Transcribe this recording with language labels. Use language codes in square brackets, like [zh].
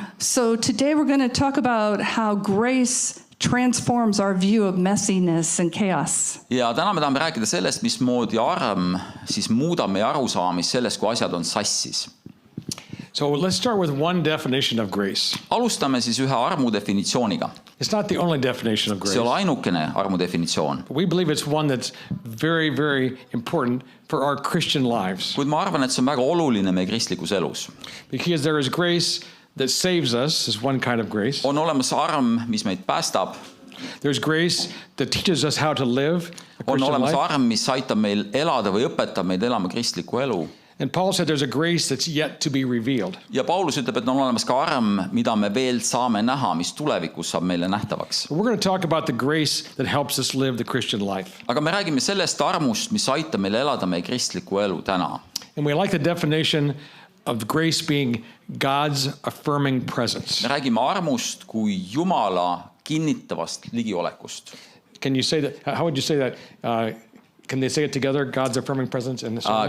[en] So today we're going to talk about how grace transforms our view of messiness and chaos. [et] Ja täna me tahame rääkida sellest, mismoodi arm siis muudab meie arusaamist sellest, kui asjad on sassis. [en] So let's start with one definition of grace. [et] Alustame siis ühe armu definitsiooniga. [en] It's not the only definition of [et] See ei [en] grace. [et] ole ainukene armu definitsioon. [en] We believe it's one that's very, very important for our Christian lives. [et] Kuid ma arvan, et see on väga oluline meie kristlikus elus. [en] Because there is grace that saves us, is one kind of grace. [et] On olemas arm, mis meid päästab. [en] There's grace that teaches us how to live a [et] On [en] Christian [et] olemas [en] life. [et] arm, mis aitab meil elada või õpetab meid elama kristlikku elu. [en] And Paul said there's a grace that's yet to be revealed. [et] Ja Paulus ütleb, et on olemas ka arm, mida me veel saame näha, mis tulevikus saab meile nähtavaks. [en] We're going to talk about the grace that helps us live the Christian life. [et] Aga me räägime sellest armust, mis aitab meil elada meie kristlikku elu täna. [en] And we like the definition of grace being God's affirming presence. [et] Me räägime armust kui Jumala kinnitavast ligiolekust. [en] Can you say that? How would you say that? Can they say it together? God's affirming presence in the sermon?